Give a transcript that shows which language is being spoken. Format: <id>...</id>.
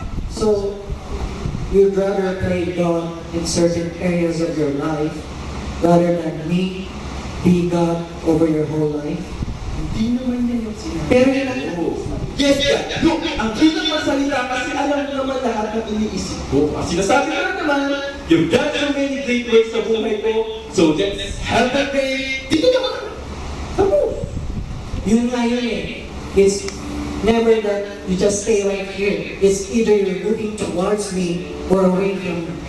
<en>So, you'd rather play God in certain areas of your life rather than me be God over your whole life?</en> <tl>Hindi naman yan yung sinabi. Pero yun ang</tl> <en>Yes, God.</en> <tl>Look, ang kitang magsalita kasi alam mo naman lahat ng iniisip ko. Ang sinasabi ko lang naman, you've done so many great works sa buhay ko, so let's have that day. Dito naman. Tamo. yun nga yun eh.</tl> <en>It's never that you just stay right here. It's either you're moving towards me or away from me.</en>